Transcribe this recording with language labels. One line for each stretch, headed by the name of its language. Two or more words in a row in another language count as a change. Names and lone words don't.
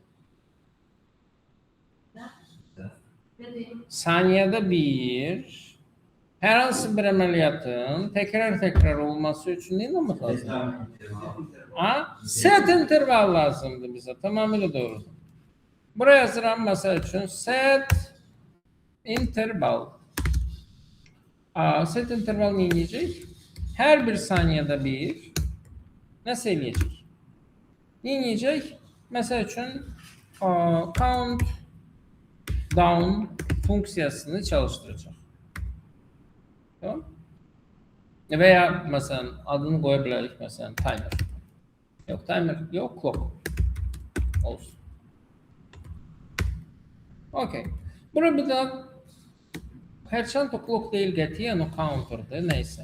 Azerbaijani: Saniyədə bir. Hər hansı bir əməliyyatın təkrar olması üçün nə etmək lazımdır?
English: Set interval
Azerbaijani: lazımdır bizə. Tamamilə doğrudur. Buraya yazıram, məsəl üçün,
English: set interval. Set interval
Azerbaijani: nə edəcək? Hər bir saniyədə bir nəsə eləyəcək? Nə eləyəcək? Məsəl üçün,
English: count down
Azerbaijani: funksiyasını çalışdıracaq. Tamam? Və ya, məsələn, adını qoya bilərik, məsələn, timer. Yox, timer, yox, clock. Olsun. Okey. Bura bir daha hərçənd o clock deyil qətiyyən, o counter'dır, neysə.